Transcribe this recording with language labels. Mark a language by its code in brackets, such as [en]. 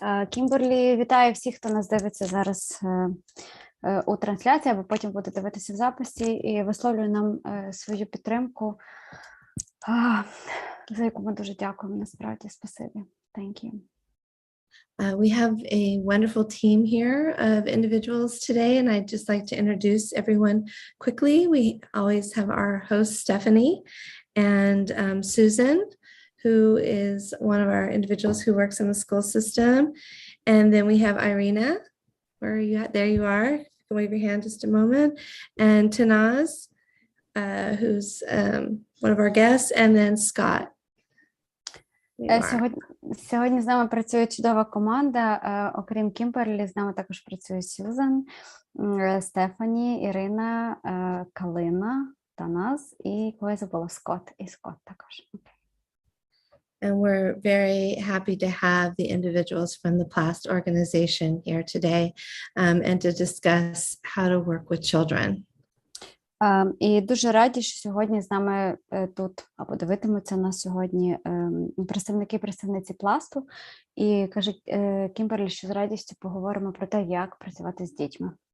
[uk] Кімберлі, вітаю всіх, хто нас дивиться зараз у трансляції, або потім буде дивитися в записі, і висловлює нам свою підтримку, за яку ми дуже дякуємо, насправді. Спасибі. [en] Thank you. We have a wonderful team here of individuals today, and I'd just like to introduce everyone quickly. We always have our host, Stephanie, and Susan, who is one of our individuals who works in the school system. And then we have Irina. Where are you at? There you are. You can wave your hand just a moment. And Tanaz, who's one of our guests, and then Scott. [uk] Сьогодні з нами працює чудова команда. Окрім Кімберлі, з нами також працює Сюзан, Стефані, Ірина, Калина, Таназ і кого я забула, Скотт. І Скотт також. [en] And we're very happy to have the individuals from the PLAST organization here today and to discuss how to work with children. [uk] І дуже раді, що сьогодні з нами тут, або дивитимуться нас сьогодні представниці пласту. І каже Кімберлі, що з радістю поговоримо про те, як працювати з дітьми.